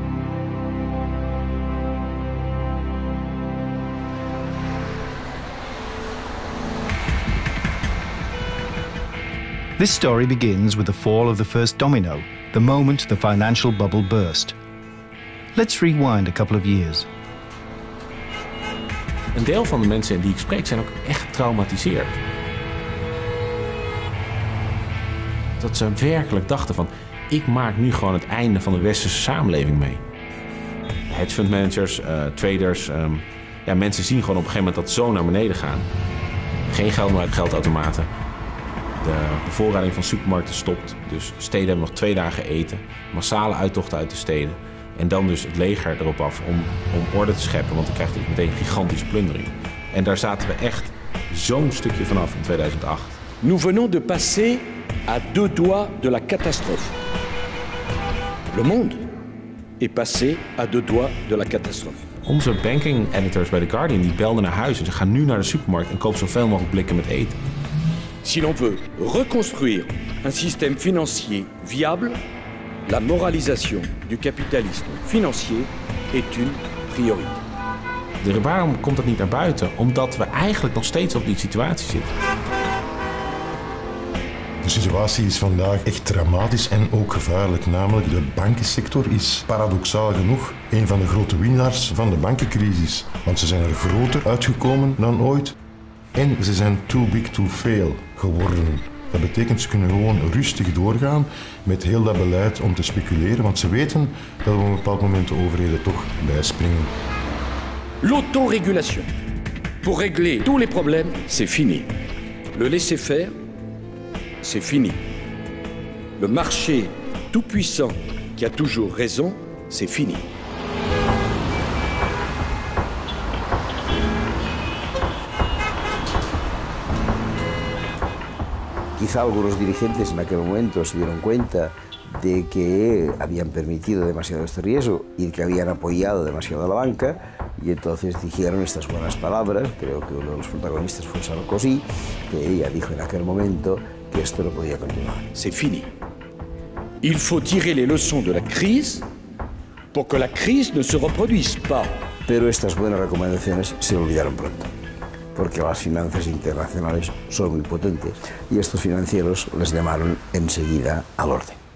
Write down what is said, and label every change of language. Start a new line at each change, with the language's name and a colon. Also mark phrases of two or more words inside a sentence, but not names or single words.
English: This story begins with the fall of the first domino, the moment the financial bubble burst. Let's rewind a couple of years.
Dutch: Een deel van de mensen die ik spreek zijn ook echt getraumatiseerd. Dat ze werkelijk dachten van, ik maak nu gewoon het einde van de westerse samenleving mee. Hedgefundmanagers, traders, mensen zien gewoon op een gegeven moment dat zo naar beneden gaan. Geen geld meer uit geldautomaten. De bevoorrading van supermarkten stopt, dus steden hebben nog 2 dagen eten. Massale uittochten uit de steden. En dan dus het leger erop af om orde te scheppen, want dan krijgt het meteen gigantische plundering. En daar zaten we echt zo'n stukje vanaf in 2008.
French: Nous venons de passer à 2 doigts de la catastrophe. Le monde est passé à 2 doigts de la catastrophe.
Dutch: Onze
English: banking editors
Dutch: bij The Guardian die belden naar huis en ze gaan nu naar de supermarkt en kopen zoveel mogelijk blikken met eten.
French: Si l'on veut reconstruire un système financier viable, la moralisation du capitalisme financier est une priorité.
Dutch: Waarom komt dat niet naar buiten? Omdat we eigenlijk nog steeds op die situatie zitten. De situatie is vandaag echt dramatisch en ook gevaarlijk. Namelijk de bankensector is paradoxaal genoeg een van de grote winnaars van de bankencrisis. Want ze zijn er groter uitgekomen dan ooit. En ze zijn
English: too big to fail
Dutch: geworden. Dat betekent ze kunnen gewoon rustig doorgaan met heel dat beleid om te speculeren. Want ze weten dat op een bepaald moment de overheden toch bijspringen.
French: L'autorégulation. Pour régler tous les problèmes, c'est fini. Le laisser-faire, c'est fini. Le marché tout-puissant qui a toujours raison, c'est fini.
Spanish: Quizá algunos dirigentes en aquel momento se dieron cuenta de que habían permitido demasiado este riesgo y que habían apoyado demasiado a la banca, y entonces dijeron estas buenas palabras. Creo que uno de los protagonistas fue Sarkozy, que ella dijo en aquel momento que esto no podía continuar.
French: C'est fini. Il faut tirer les leçons de la crise pour que la crise ne se reproduise pas.
Spanish: Pero estas buenas recomendaciones se olvidaron pronto, porque las finanzas internacionales son muy potentes y estos financieros les llamaron enseguida al orden.